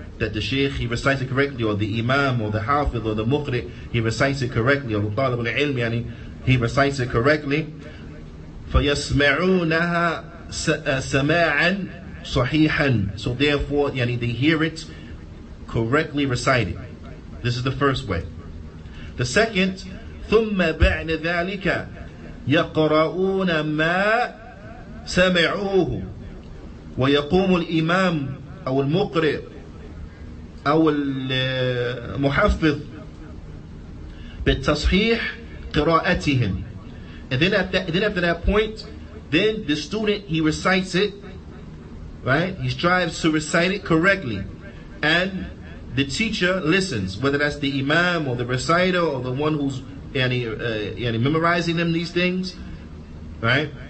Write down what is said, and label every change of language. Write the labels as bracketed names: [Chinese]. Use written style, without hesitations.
[English] that the Shaykh, he recites it correctly, or the Imam, or the Hafiz, or the Muqri, he recites it correctly, or the Talib al-Ilm, yani, he recites it correctly. [Arabic] فَيَسْمَعُونَهَا سَمَاعًا صَحِيحًا. [English] So therefore, yani, they hear it correctly recited. This is the first way. The second, [Arabic] ثُمَّ بَعْدَ ذَلِكَ يَقْرَؤُونَ مَا سَمِعُوهُ ويقوم الإمام أو المقرئ أو المحفظ بالتصحيح قراءتهم. [English] And then after that point, then the student, he recites it, right? He strives to recite it correctly, and the teacher listens, whether that's the imam or the reciter or the one who's memorizing them these things, right?